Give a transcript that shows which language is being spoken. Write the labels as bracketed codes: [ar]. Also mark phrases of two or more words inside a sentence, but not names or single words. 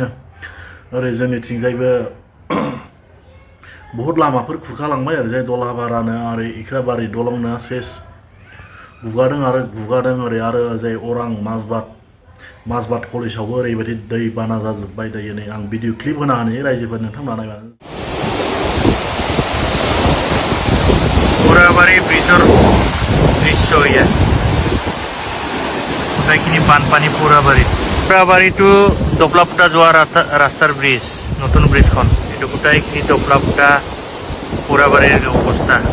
[brx] ओरै जोंनिथिंजायबो बहुत लामाफोर खुरखालांबाय, ओरैजाय दलाबारानो आरो इख्राबारि दलंनो सेस गुगादों आरो गुगादों। ओरै आरो जाय अरां माजबाट कलेजावबो ओरैबायदि दै बाना जाजोब्बाय दायो। नै आं भिडिअ क्लिप होना होनि रायजोफोर, नोंथांमोना नायबानो। [as] পুৰাবাৰী ব্ৰিজৰ দৃশ্য ইয়া গোটেইখিনি বানপানী পুৰাবাৰী টু দপলাপুটা যোৱা ৰাস্তাৰ ব্ৰিজ, নতুন ব্ৰিজখন এইটো গোটেইখিনি দপলাপুটা পুৰাবাৰীৰ অৱস্থা।